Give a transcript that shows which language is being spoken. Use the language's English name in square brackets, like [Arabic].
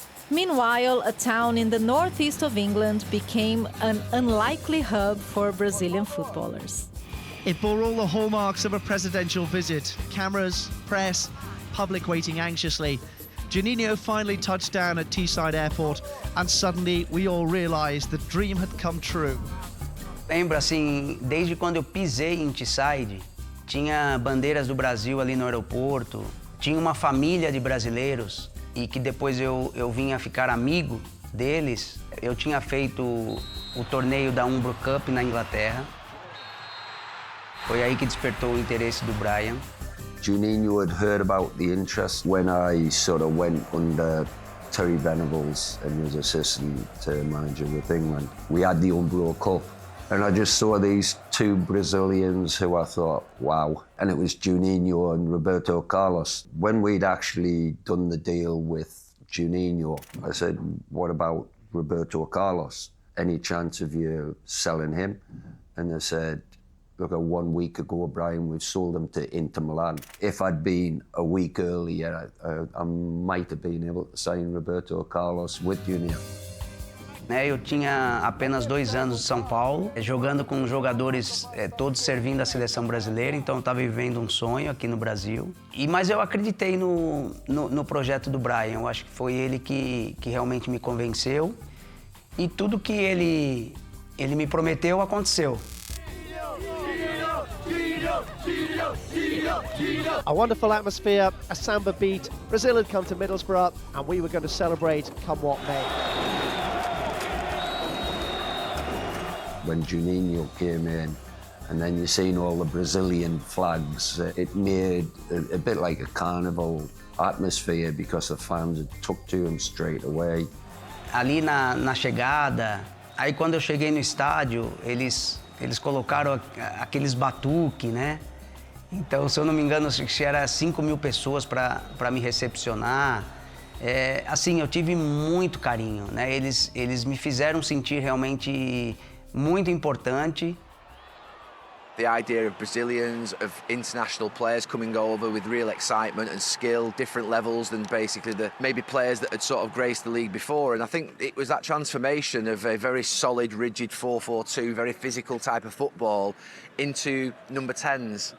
[English] Meanwhile, a town in the northeast of England became an unlikely hub for Brazilian footballers. It bore all the hallmarks of a presidential visit. Cameras, press, public waiting anxiously. Juninho finally touched down at Teesside Airport, and suddenly we all realized the dream had come true. [Portuguese] Lembro, assim, desde quando eu pisei em Teesside, tinha bandeiras do Brasil ali no aeroporto, tinha uma família de brasileiros, e que depois eu vim a ficar amigo deles. Eu tinha feito o torneio da Umbro Cup na Inglaterra. Foi aí que despertou o interesse do Brian. [English] Juninho had heard about the interest when I sort of went under Terry Venables and was assistant manager with England. We had the Umbro Cup, and I just saw these two Brazilians who I thought, wow. And it was Juninho and Roberto Carlos. When we'd actually done the deal with Juninho, I said, what about Roberto Carlos? Any chance of you selling him? And they said, look, 1 week ago, Brian, we've sold him to Inter Milan. If I'd been a week earlier, I might have been able to sign Roberto Carlos with Juninho. [Portuguese] Eu tinha apenas 2 anos de São Paulo, jogando com jogadores todos servindo a seleção brasileira, então eu estava vivendo um sonho aqui no Brasil. Mas eu acreditei no projeto do Brian, eu acho que foi ele que realmente me convenceu. E tudo que ele me prometeu aconteceu. [English] A wonderful atmosphere, a samba beat. Brazil had come to Middlesbrough, and we were going to celebrate come what may. When Juninho came in, and then you seen all the Brazilian flags, it made a bit like a carnival atmosphere because the fans had took to him straight away. [Portuguese] Ali na chegada, aí quando eu cheguei no estádio, eles colocaram aqueles batuque, né? Então, se eu não me engano, acho que era 5.000 pessoas para me recepcionar. Assim, eu tive muito carinho, né? Eles me fizeram sentir realmente muito importante. [English] The idea of Brazilians, of international players coming over with real excitement and skill, different levels than basically maybe players that had sort of graced the league before. And I think it was that transformation of a very solid, rigid 4-4-2, very physical type of football into number 10s.